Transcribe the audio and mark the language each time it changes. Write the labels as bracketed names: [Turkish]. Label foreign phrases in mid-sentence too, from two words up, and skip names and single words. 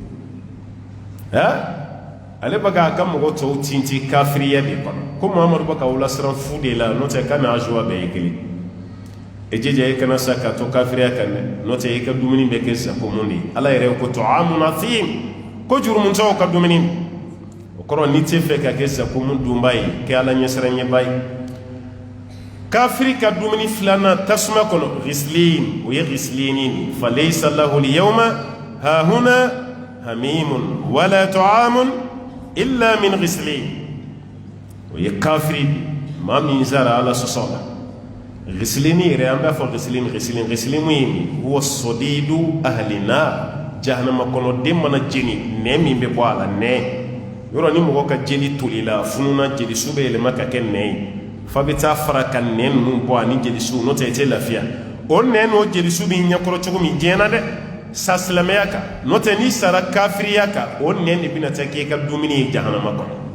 [Bambara] ale bɛ k'a ka mɔgɔ tɔw tinti kafiriya de kɔnɔ ko muhamadu bɛ k'aw lasiran fu de la n'o tɛ k'a ni ajuwa bɛɛ ye kelen e jija i kana sa ka to kafiriya kan dɛ n'o tɛ i ka dumuni bɛ kɛ zakumu de ye ala yɛrɛ ko [Arabic] طعام الأثيم [Bambara] ko jurumuntɔw ka dumuni o kɔrɔ n'i tɛ fɛ ka kɛ zakumu dunba ye kɛ ala ɲɛsiranɲɛba ye kafiri ka dumuni filanan tasuma kɔnɔ ghislin o ye ghislinin fa [Arabic] ليس له اليوم هاهنا حميم ولا طعام إلا من غسلين [Bambara] o ye kafiri maa min sara ala sɔsɔ la ghislini yɛrɛ an b'a fɔ ghislin mun ye min [Arabic] هو صديد أهل النار [Bambara] jahannama kɔnɔ den mana jeni nɛn min bɛ bɔ a la nɛn yɔrɔ ni mɔgɔ ka jeli toli la fununa jelisu bɛ yɛlɛma ka kɛ nɛn ye fa bɛ taa fara ka nɛn ninnu bɔ ani jelisu n'o tɛ i tɛ lafiya o nɛn n'o jelisu bɛ ɲɛkɔrɔ cogo min diɲɛ na dɛ sa silamɛya kan n'o tɛ n'i sara kafiriya kan o nɛn de bɛna taa k'e ka dumuni ye jahannama kɔnɔ